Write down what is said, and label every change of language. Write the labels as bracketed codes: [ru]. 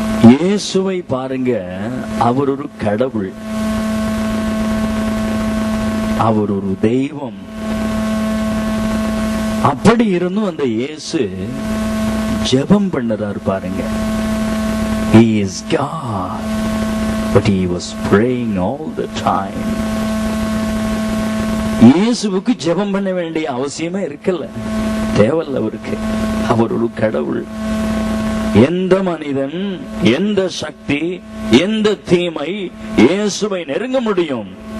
[ta] இயேசுவை பாருங்க, அவர் ஒரு கடவுள், அவர் ஒரு தெய்வம். அப்படி இருந்தும் அந்த இயேசு ஜெபம் பண்ணுறார் பாருங்க. [en] He is God, but he was praying all the time. [ta] இயேசுவுக்கு ஜெபம் பண்ண வேண்டிய அவசியமே இருக்கல, தேவையில்ல அவருக்கு. அவர் ஒரு கடவுள். எந்த மனிதன், எந்த சக்தி, எந்த தீமை இயேசுவை நெருங்க முடியும்?